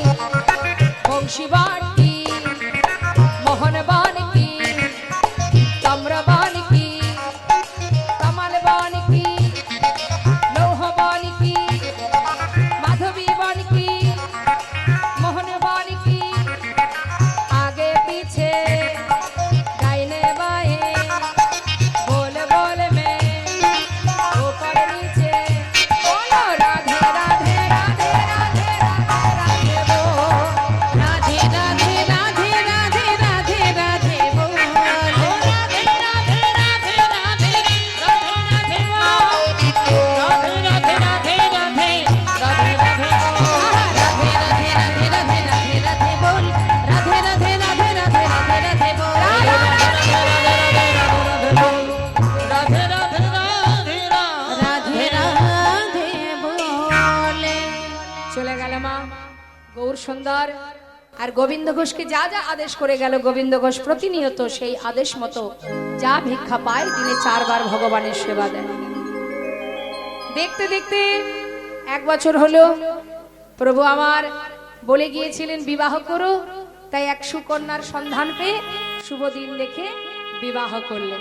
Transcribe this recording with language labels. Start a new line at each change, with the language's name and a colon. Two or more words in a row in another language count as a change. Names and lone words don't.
Hindi: बंशीवट की, मोहनबान की, ताम्रबान की, कमलबान की, लौहबान की, माधवीबान की, मोहनबान की, आगे पीछे दाएँ बाएँ बोल बोल में ऊपर नीचे बोलो राधे राधे राधे राधे राधे राधे बोल, राधे राधे राधे राधे राधे राधे बोल, राधे राधे राधे राधे राधे राधे बोल, राधे राधे राधे राधे राधे बोल, राधे राधे राधे राधे राधे राधे बोले।
Bangla: চলে গেল মা গৌর সুন্দর। আর গোবিন্দ ঘোষকে যা যা আদেশ করে গেল, গোবিন্দ ঘোষ প্রতিনিয়ত সেই আদেশ মতো যা ভিক্ষা পায় দিনে 4 বার ভগবানের সেবা দেয়। দেখতে দেখতে 1 বছর হলো, প্রভু আমার বলে গিয়েছিলেন বিবাহ করো, তাই এক সুকন্যার সন্ধান পেয়ে শুভ দিন দেখে বিবাহ করলেন।